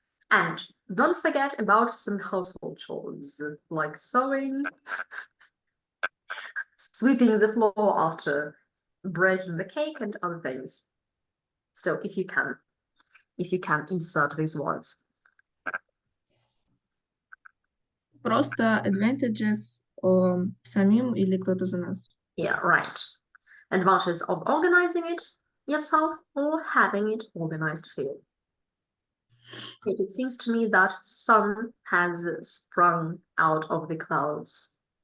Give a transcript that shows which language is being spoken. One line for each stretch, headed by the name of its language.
English: And don't forget about some household chores, like sewing, sweeping the floor after breaking the cake and other things. So if you can insert these words.
Russian: Просто advantages самим или кто-то за нас?
English: Yeah, right. Advantages of organizing it yourself or having it organized for you. It seems to me that sun has sprung out of the clouds.